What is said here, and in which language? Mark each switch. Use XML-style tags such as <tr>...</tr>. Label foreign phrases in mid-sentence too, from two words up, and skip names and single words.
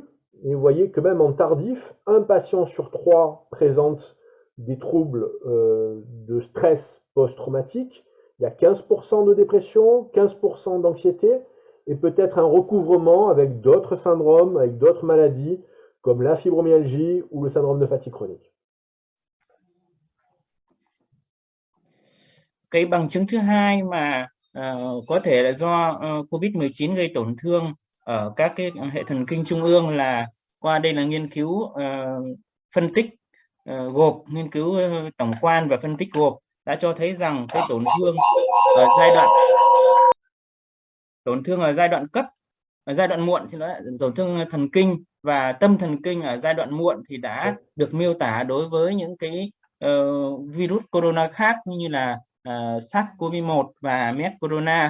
<fr>Et vous voyez que même en tardif, un patient sur 3 présente des troubles de stress post-traumatique. Il y a 15% de dépression, 15% d'anxiété, et peut-être un recouvrement avec d'autres syndromes, avec d'autres maladies, comme la fibromyalgie ou le syndrome de fatigue chronique.</fr> <vi>Cái bằng chứng thứ hai mà có thể là do COVID-19 gây tổn thương ở các cái hệ thần kinh trung ương là qua đây là nghiên cứu phân tích gộp, nghiên cứu tổng quan và phân tích gộp đã cho thấy rằng cái tổn thương ở tổn thương ở giai đoạn cấp, ở giai đoạn muộn, xin lỗi, tổn thương thần kinh và tâm thần kinh ở giai đoạn muộn thì đã được miêu tả đối với những cái virus corona khác như là SARS-CoV-1 và MERS corona.</vi>